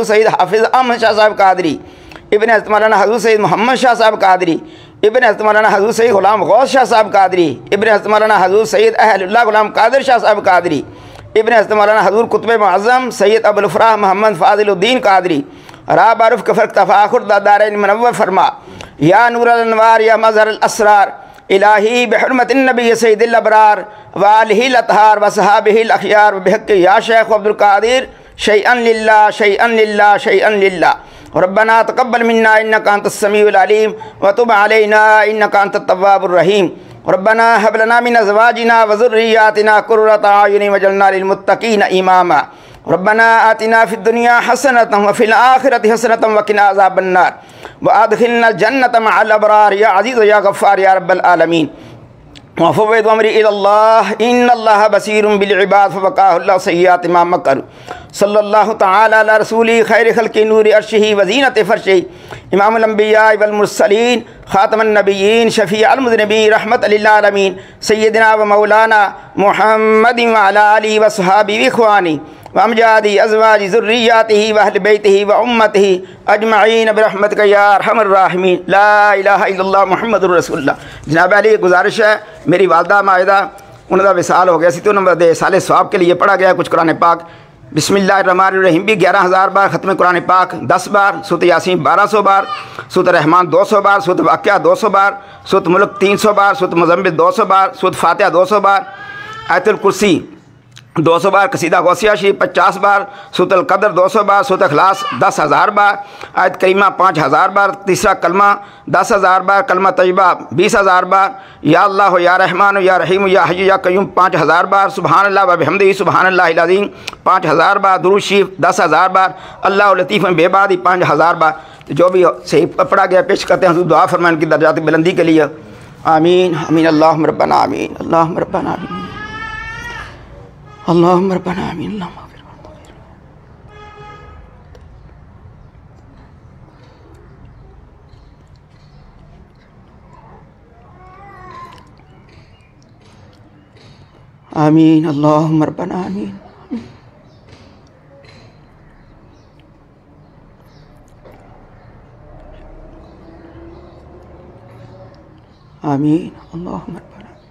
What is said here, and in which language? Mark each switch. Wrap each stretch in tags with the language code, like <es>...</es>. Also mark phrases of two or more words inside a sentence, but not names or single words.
<hi>सैयद हाफ़िज़ अहमद शाह साहब कादरी इब्न मौलाना हज़रत सैयद मोहम्मद शाह साहब कादरी इब्न मौलाना हज़रत सैयद ग़ुलाम गौस शाह साहब कादरी इब्न मौलाना हज़रत सैयद अहलुल्लाह ग़ुलाम कादिर शाह साहब कादरी इब्न मौलाना हज़रत कुतुब मुअज़्ज़म सैयद अबुल फ़राह मोहम्मद फ़ाज़िलुद्दीन कादरी रा बारुफ़ कफ़र तफ़ाख़ुर दादारैन मुनव्वर फरमा</hi> <ar>يا نور الأنوار يا مظهر الأسرار إلهي بحرمة النبي سيد الأبرار و آله الأطهار و صحبه الأخيار و بحق يا شيخ عبد القادر شيئا لله شيئا لله شيئا لله ربنا تقبل منا إنك أنت السميع العليم و تب علينا إنك أنت التواب الرحيم ربنا هب لنا من أزواجنا و ذرياتنا قرة أعين واجعلنا للمتقين إماما ربنا آتنا في الدنيا حسنة و في الآخرة حسنة و قنا عذاب النار و أدخلنا الجنة مع الأبرار يا عزيز يا غفار يا رب العالمين وأفوض أمري إلى الله إن الله بصير بالعباد فوقاه الله سيئات ما مكروا صلى الله تعالى على رسوله خير خلقه نور عرشه و زينة فرشه إمام الأنبياء والمرسلين خاتم النبيين شفيع المذنبين رحمة للعالمين سيدنا و مولانا محمد و على آله و صحبه و إخوانه و أمجاده أزواجه ذرياته و أهل بيته و أمته أجمعين برحمتك يا أرحم الراحمين لا إله إلا الله محمد رسول الله.</ar> <hi>जनाब अली गुजारिश है, मेरी वालदा माहिदा उनका विसाल हो गया सी तो उन्होंने साले सवाब के लिए पढ़ा गया कुछ कुरान पाक बिस्मिल्लाहिर्रहमानिर्रहीम भी 11,000 बार, ख़त्म कुरान पाक 10 बार, सूरत यासीन 1200 बार, सूरत रहमान 200 बार, सूरत वाक़िया 200 बार, सूरत मुल्क 300 बार, सूरत मुज़म्मिल 200 बार, सूरत फातिहा 200 बार, आयतुल कुर्सी 200 बार, कसीदा गौसिया शरीफ 50 बार, सूरत कदर 200 बार, सूरत इखलास 10,000 बार, आयत करीमा 5,000 बार, तीसरा कलमा 10,000 बार, कलमा तय्यबा 20,000 बार,</hi> <ar>يا الله يا رحمن يا رحيم يا حي يا قيوم</ar> <hi>5,000 बार,</hi> <ar>سبحان الله و بحمده سبحان الله العظيم</ar> <hi>5,000 बार, दुरूद शरीफ 10,000 बार,</hi> <ar>الله لطيف بعباده 5,000 बार।</ar> <hi>तो जो भी सही पढ़ा गया पेश करते हैं, दुआ फरमाएं उनकी दर्जात बुलंदी के लिए।</hi> <ar>آمين آمين اللهم ربنا آمين اللهم ربنا آمين اللهم ربنا آمين اللهم آمين اللهم ربنا آمين آمين اللهم ربنا</ar>